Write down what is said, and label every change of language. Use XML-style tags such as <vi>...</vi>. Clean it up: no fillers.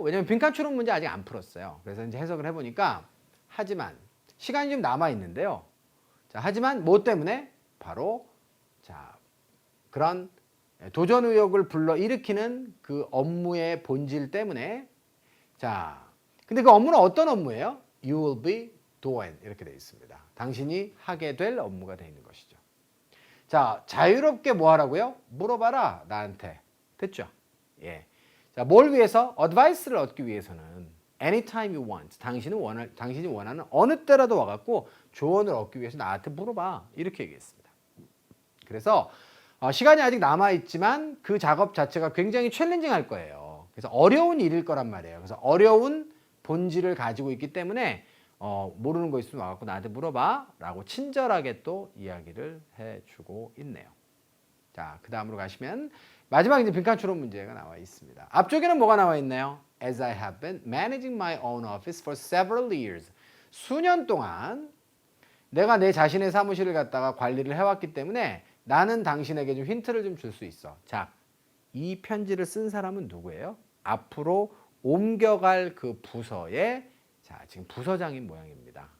<ko>왜냐면 빈칸 추론 문제 아직 안 풀었어요. 그래서 이제 해석을 해보니까 하지만 시간이 좀 남아 있는데요. 자, 하지만 뭐 때문에? 바로 자, 그런 도전 의욕을 불러일으키는 그 업무의 본질 때문에 자, 근데 그 업무는 어떤 업무예요?</ko> <en>You will be doing</en> <ko>이렇게 되어 있습니다. 당신이 하게 될 업무가 되어 있는 것이죠. 자, 자유롭게 뭐 하라고요? 물어봐라 나한테. 됐죠? 예. 자, 뭘 위해서? 어드바이스를 얻기 위해서는</ko> <en>anytime you want.</en> <ko>당신이 원하는 어느 때라도 와갖고 조언을 얻기 위해서 나한테 물어봐. 이렇게 얘기했습니다. 그래서 시간이 아직 남아있지만 그 작업 자체가 굉장히 챌린징할 거예요. 그래서 어려운 일일 거란 말이에요. 그래서 어려운 본질을 가지고 있기 때문에 모르는 거 있으면 와갖고 나한테 물어봐 라고 친절하게 또 이야기를 해주고 있네요. 자, 그 다음으로 가시면 마지막 이제 빈칸 추론 문제가 나와 있습니다. 앞쪽에는 뭐가 나와 있나요?</ko> <en>As I have been managing my own office for several years.</en> <ko>수년 동안 내가 내 자신의 사무실을 갖다가 관리를 해왔기 때문에 나는 당신에게 좀 힌트를 좀 줄 수 있어. 자, 이 편지를 쓴 사람은 누구예요? 앞으로 옮겨갈 그 부서의 자, 지금 부서장인 모양입니다.</ko>